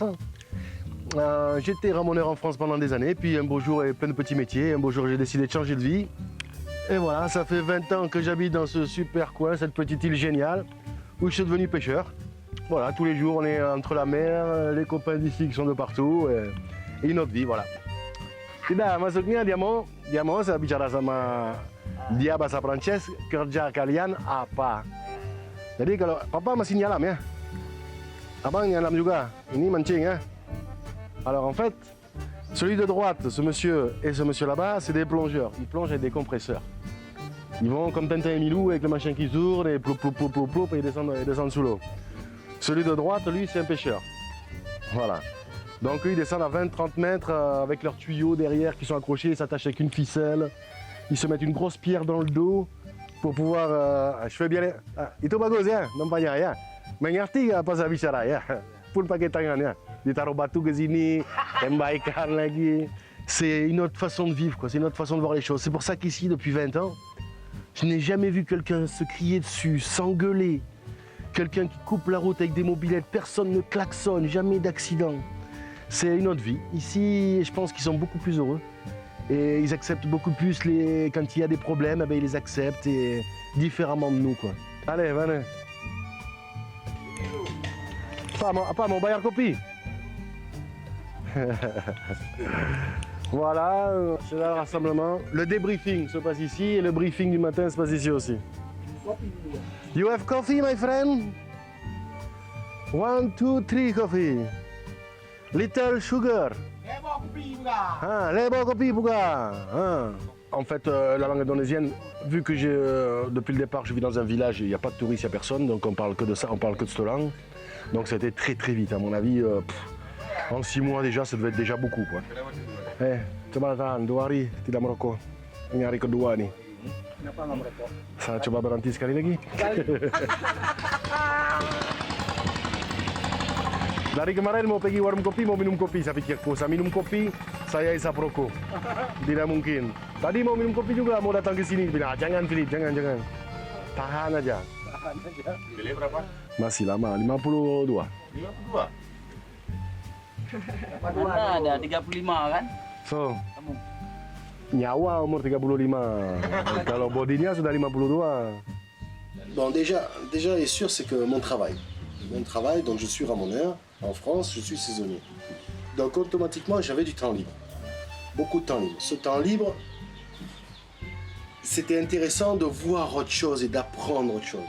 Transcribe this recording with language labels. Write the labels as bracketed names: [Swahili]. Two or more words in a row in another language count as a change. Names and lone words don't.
[French] J'étais ramoneur en France pendant des années, puis un beau jour, et plein de petits métiers, un beau jour j'ai décidé de changer de vie. Et voilà, ça fait 20 ans que j'habite dans ce super coin, cette petite île géniale, où je suis devenu pêcheur. Voilà, tous les jours on est entre la mer, les copains d'ici qui sont de partout, et une autre vie, voilà. [Indonesian] Tidak, maksudnya dia mau saya bicara sama dia bahasa Prancis, kerja kalian apa? Jadi kalau papa masih nyelam ya, abang nyelam juga, ini mancing ya. [French] Alors en fait, celui de droite, ce monsieur et ce monsieur là-bas, c'est des plongeurs, ils plongent avec des compresseurs. Ils vont comme Tintin et Milou avec le machin qui tourne et ploup ploup ploup ploup ploup et ils descendent sous l'eau. Celui de droite, lui, c'est un pêcheur. Voilà. Donc eux, ils descendent à 20-30 mètres avec leurs tuyaux derrière qui sont accrochés, ils s'attachent avec une ficelle. Ils se mettent une grosse pierre dans le dos pour pouvoir... je fais bien les... [Indonesian] itu bagus ya, nampaknya ya. Mengerti apa saya bicara ya? Pun pakai tangan ya. Ditaruh batu ke sini, tembaikan lagi. [French] C'est une autre façon de vivre, quoi. C'est une autre façon de voir les choses. C'est pour ça qu'ici, depuis 20 ans, je n'ai jamais vu quelqu'un se crier dessus, s'engueuler. Quelqu'un qui coupe la route avec des mobylettes, personne ne klaxonne, jamais d'accident. C'est une autre vie. Ici, je pense qu'ils sont beaucoup plus heureux. Et ils acceptent beaucoup plus quand il y a des problèmes, ils les acceptent et différemment de nous, quoi. Allez, venez. [Indonesian] Apa mau bayar kopi? [French] Voilà, c'est là le rassemblement. Le débriefing se passe ici et le briefing du matin se passe ici aussi. [English] You have coffee, my friend? 1, 2, 3 coffee. Little sugar. [Indonesian] Lebo kopi buka. [French] En fait, la langue indonésienne, vu que depuis le départ, je vis dans un village, il n'y a pas de touristes, il n'y a personne, donc on parle que de ça, on parle que de cette langue. Donc ça a été très très vite, à mon avis. En 6 mois déjà, ça devait être déjà beaucoup, quoi. [Indonesian] Coba tahan 2 hari tidak merokok. Ini hari kedua nih. Kenapa nggak merokok? Saya coba berhenti sekali lagi. Dari kemarin mau pergi warung kopi, mau minum kopi. Saya pikirku, saya minum kopi, saya isap rokok. Tidak mungkin. Tadi mau minum kopi juga, mau datang ke sini. Bilang, jangan Philip, jangan. Tahan aja. Tahan aja. Beli berapa? Masih lama, 52. 52? Mana ada 35 kan? So, Kamu? nyawa umur 35. Kalau bodinya sudah 52. [French] Bon, déjà est sûr, c'est que mon travail, donc je suis ramoneur. En France, je suis saisonnier. Donc automatiquement, j'avais du temps libre. Beaucoup de temps libre. Ce temps libre, c'était intéressant de voir autre chose et d'apprendre autre chose.